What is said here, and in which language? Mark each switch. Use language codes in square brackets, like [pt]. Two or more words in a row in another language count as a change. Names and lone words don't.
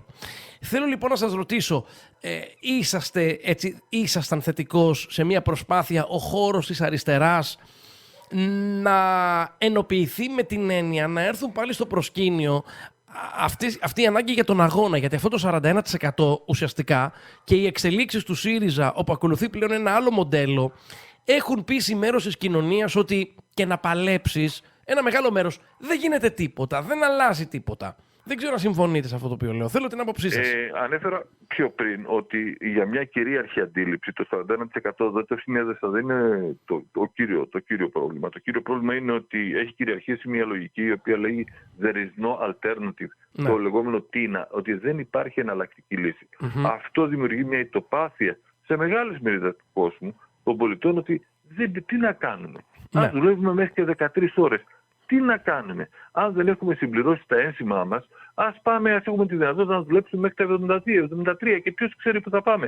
[el] Θέλω λοιπόν να σας ρωτήσω, ήσασταν θετικός σε μια προσπάθεια ο χώρος της αριστεράς να ενοποιηθεί με την έννοια να έρθουν πάλι στο προσκήνιο αυτή η ανάγκη για τον αγώνα, γιατί αυτό το 41% ουσιαστικά και οι εξελίξεις του ΣΥΡΙΖΑ, όπου ακολουθεί πλέον ένα άλλο μοντέλο, έχουν πείσει μέρος της κοινωνίας ότι και να παλέψεις ένα μεγάλο μέρος δεν γίνεται τίποτα, δεν αλλάζει τίποτα. Δεν ξέρω αν συμφωνείτε σε αυτό το οποίο λέω. Θέλω την άποψή σας. Ανέφερα πιο πριν ότι για μια κυρίαρχη αντίληψη το 41% δεν το συνέδεσα, δεν είναι το κύριο πρόβλημα. Το κύριο πρόβλημα είναι ότι έχει κυριαρχήσει μια λογική η οποία λέει [en] there is no alternative. [el] Ναι. Το λεγόμενο τίνα, ότι δεν υπάρχει εναλλακτική λύση. Αυτό δημιουργεί μια ητοπάθεια σε μεγάλες μερίδες του κόσμου των πολιτών ότι τι να κάνουμε. Ναι. Αν δουλεύουμε μέχρι και 13 ώρες. Τι να κάνουμε, αν δεν έχουμε συμπληρώσει τα ένσημά μας, ας έχουμε τη δυνατότητα να δουλέψουμε μέχρι τα 72-73 και ποιος ξέρει που θα πάμε.